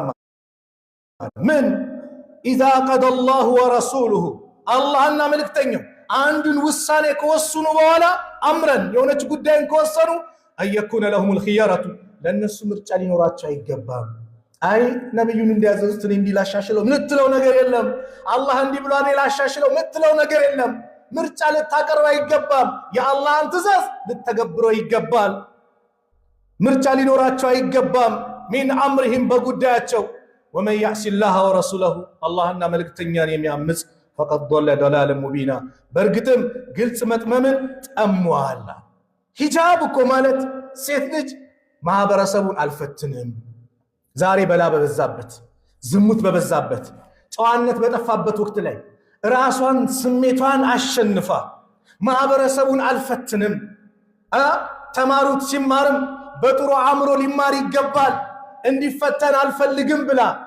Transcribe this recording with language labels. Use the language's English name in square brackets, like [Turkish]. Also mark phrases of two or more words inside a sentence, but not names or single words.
[Amharic] ምን [Arabic] إذا قضى الله ورسوله [Amharic] አላህና መልእክተኛው አንዱን ውሳኔ ከወሰኑ በኋላ አምረን የሆነች ጉዳይን ከወሰኑ [Arabic] أن يكون لهم [Amharic] الخيارة ለነሱ ምርጫ ሊኖራቸው አይገባም። አይ ነብዩን እንዲያዘዙት እኔ እንዲላሻሽለው ምትለው ነገር የለም፣ አላህ እንዲህ ብሎ እኔ ላሻሽለው ምትለው ነገር የለም። ምርጫ ልታቀርብ አይገባም። የአላህን ትእዛዝ ልተገብረው ይገባል። ምርጫ ሊኖራቸው አይገባም። ሚን [Arabic] አምርህም በጉዳያቸው ومن يعص الله ورسوله [Amharic] አላህና መልእክተኛን የሚያምጽ [Arabic] فقد ضل ضلالا مبينا [Amharic] በእርግጥም ግልጽ መጥመምን ጠሟል። ሂጃብ እኮ ማለት ሴት ልጅ ማህበረሰቡን አልፈትንም ዛሬ በላ በበዛበት ዝሙት በበዛበት ጨዋነት በጠፋበት ወቅት ላይ ራሷን ስሜቷን አሸንፋ ማህበረሰቡን አልፈትንም ተማሩት ሲማርም በጥሩ አእምሮ ሊማር ይገባል እንዲፈተን አልፈልግም ብላ